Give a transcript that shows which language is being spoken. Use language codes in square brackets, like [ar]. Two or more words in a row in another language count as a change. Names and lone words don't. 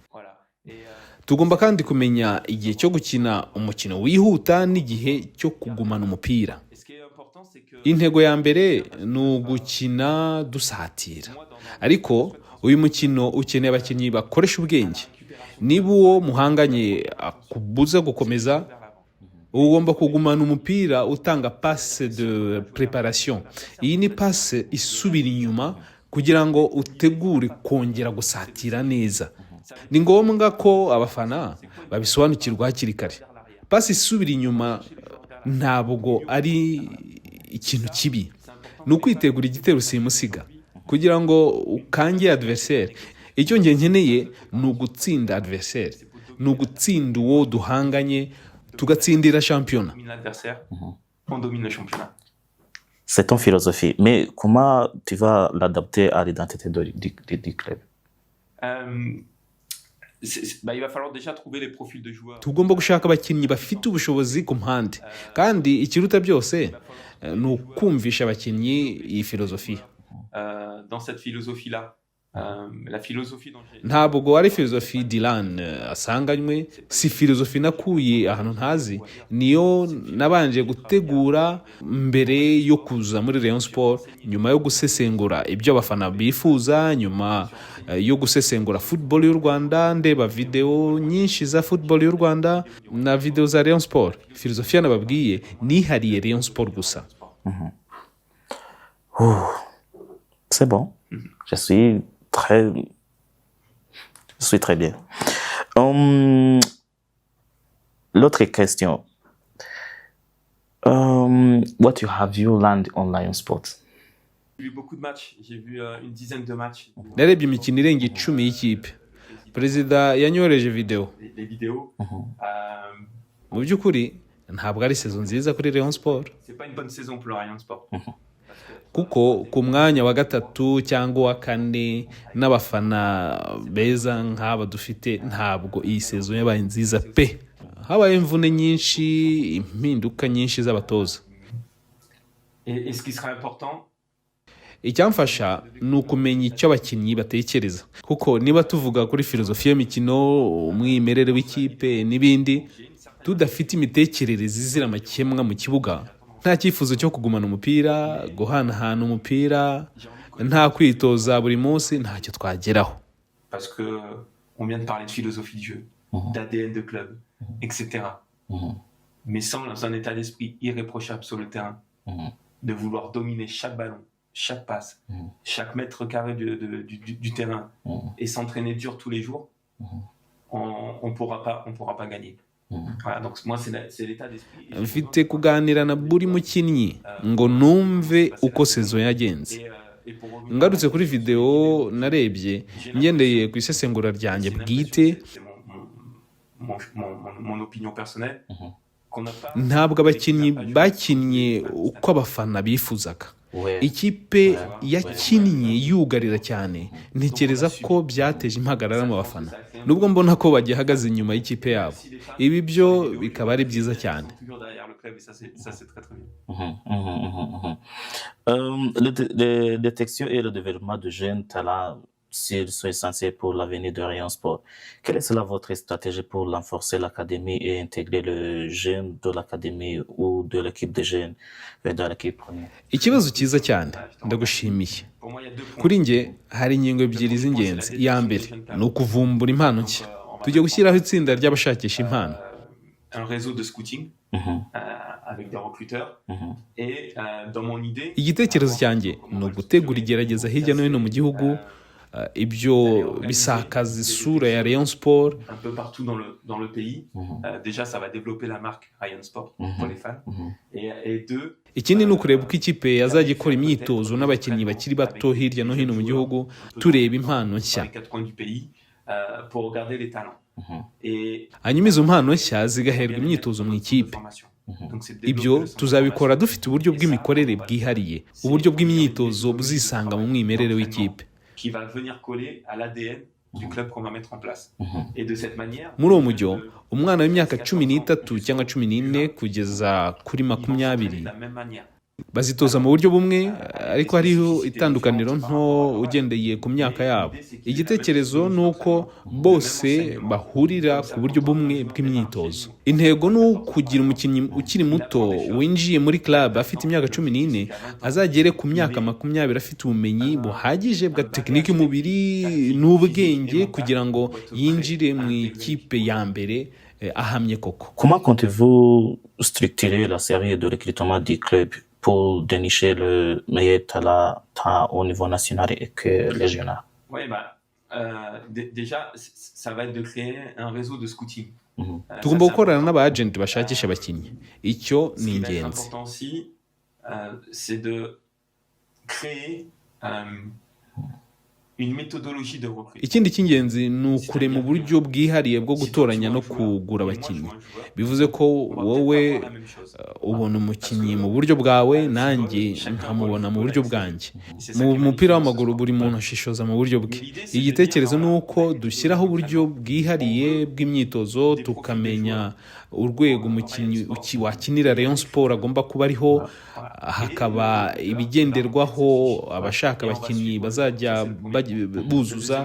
[rw] Tugomba kandi kumenya igihe cyo gukina umukino wihuta n'igihe cyo kugumana umupira. Intego ya mbere ni ugukina dusatira, ariko uyu mukino ukeneye abakinnyi bakoresha ubwenge. Niba uwo muhanganye akubuza gukomeza, ugomba kugumana umupira utanga [fr] passe de préparation. [rw] Iyi ni passe isubira inyuma kugira ngo utegure kongera gusatira neza. Ni ngombwa ko abafana babisobanukirwa hakiri kare. Passe isubira inyuma ntabwo ari ikintu kibi, ni ukwitegura igitero simusiga kugira ngo ukange adversaire. Icyo nkeneye ni ugutsinda adversaire, ni ugutsinda uwo duhanganye, tugatsindira shampiyona. [fr] On domine le championnat. C'est ton philosophie, mais comment tu vas l'adapter à l'identité du club? Il va falloir déjà trouver les profils de joueurs. [rw] Tugomba gushaka abakinnyi bafite ubushobozi ku mpande, kandi ikiruta byose ni ukumvisha abakinnyi iyi filozofi. [fr] Dans cette philosophie-là, la philosophie dont [rw] ntabwo ari filozofi Dylan asanganywe, si filozofi nakuye ahantu ntazi, niyo nabanje gutegura mbere yo kuza muri Rayon Sport, nyuma yo gusesengura ibyo abafana bifuza, nyuma yo gusesengura football y'u Rwanda, ndeba video nyinshi za football y'u Rwanda na video za Rayon Sport. Filozofi nababwiye nihariye Rayon Sport gusa. [fr] C'est bon. Je suis très bien. L'autre question. [en] What have you learned on Lion Sports? [fr] J'ai vu beaucoup de matchs. J'ai vu une dizaine de matchs. [rw] Narebye imikino irenga 10 y'ikipe. perezida yanyohereje video. [fr] les vidéos. [rw] Mu by'ukuri ntabwo ari sezo nziza kuri Rayon Sport, [fr] C'est pas une bonne saison pour le Rayon Sport. [rw] kuko ku mwanya wa gatatu cyangwa wa kane n'abafana beza nk'aba dufite, ntabwo iyi sezo yabaye nziza pe. Habaye imvune nyinshi, impinduka nyinshi z'abatoza. [fr] Et ce qui sera important, [rw] Icyamfasha ni ukumenya icyo abakinnyi batekereza, kuko niba tuvuga kuri filozofi y'imikino, umwimerere w'ikipe n'ibindi, tudafite imitekerereze izira amakemwa mu kibuga, nta cyifuzo cyo kugumana umupira, guhanahana umupira, nta kwitoza buri munsi, ntacyo twageraho. [fr] parce que on vient de parler de philosophie de jeu, d'ADN de club, etc. Mais sans un état d'esprit irréprochable sur le terrain, de vouloir dominer chaque ballon, chaque passe, chaque mètre carré du terrain, et s'entraîner dur tous les jours, on pourra pas gagner. Voilà, donc moi c'est l'état d'esprit. [rw] Mfite kuganira na buri mukinnyi ngo numve uko sezo yagenze. Ngarutse kuri video narebye, ngendeye ku isesengura ryanjye bwite, [fr] Mon opinion personnelle, qu'on n'a pas. [rw] ntabwo abakinnyi bakinnye uko abafana bifuzaga. Ikipe yakinnye yugarira cyane, ntekereza ko byateje impagarara mu bafana, nubwo mbona ko bagihagaze inyuma y'ikipe yabo. Ibi byo bikaba ari byiza cyane. [fr] Toujours derrière le club, et ça c'est très très bien. La détection et le développement de jeunes talents sont essentiels pour l'avenir de Rayon Sport. Quelle est cela votre stratégie pour renforcer l'académie et intégrer le jeune de l'académie ou de l'équipe de jeunes dans l'équipe première? [rw] Ikibazo cyiza cyane, ndagushimiye. [fr] Pour moi, il y a deux points. [rw] Kuri njye hari ingingo ebyiri z'ingenzi. Iya mbere ni ukuvumbura impano nshya. Tujya gushyiraho itsinda ry'abashakisha impano. [fr] Un réseau de scouting avec des recruteurs. Et dans mon idée, [rw] Igitekerezo cyanjye ni ugutegura igerageza hirya no hino mu gihugu, ibyo bisakaza isura ya Rayon Sport, [fr] un peu partout dans le pays. Déjà, ça va développer la marque Rayon Sport pour les fans. Et deux, [rw] ikindi ni ukureba uko ikipe yazajya ikora imyitozo n'abakinnyi bakiri bato hirya no hino mu gihugu, tureba impano nshya. [fr] dans les quatre coins du pays, pour regarder les talents. Et [rw] Hanyuma izo mpano nshya zigaherwa imyitozo mu ikipe. [fr] donc, c'est [rw] Ibyo tuzabikora dufite uburyo bw'imikorere bwihariye, uburyo bw'imyitozo buzisanga mu mwimerere w'ikipe. [fr] qui va venir coller à l'ADN du club qu'on va mettre en place. Et de cette manière, [rw] Muri uwo mujyo, umwana w'imyaka 13 cyangwa 14 kugeza kuri 20 [fr] de la même manière. [rw] bazitoza mu buryo bumwe, ariko hariho itandukaniro nto ugendeye ku myaka yabo. Igitekerezo ni uko bose bahurira ku buryo bumwe bw'imyitozo. Intego ni ukugira umukinnyi ukiri muto winjiye muri club afite imyaka 14 azagere ku myaka 20 afite ubumenyi buhagije bwa tekiniki y'umubiri n'ubwenge kugira ngo yinjire mu ikipe ya mbere ahamye koko. [fr] Comment comptez-vous structurer la série de recrutement du club pour dénicher le meilleur talent tant au niveau national et que régional? Oui, déjà, ça va être de créer un réseau de scouting. [rw] Tugomba gukorana n'aba-agent bashakisha abakinnyi. Icyo [fr] Ce [rw] ni [fr] qui va être [rw] ingenzi. [fr] important aussi, c'est de créer une méthodologie de recrutement. [rw] Ikindi cy'ingenzi ni ukurema uburyo bwihariye bwo gutoranya no kugura abakinnyi. Bivuze ko wowe ubona umukinnyi mu buryo bwawe, nanjye nkamubona mu buryo bwanjye. Mu mupira w'amaguru buri muntu ashishoza mu buryo bwe. Igitekerezo ni uko dushyiraho uburyo bwihariye bw'imyitozo, tukamenya urwego umukinnyi wakinira Rayon Sport agomba kuba ariho, hakaba ibigenderwaho abashaka abakinnyi bazajya buzuza.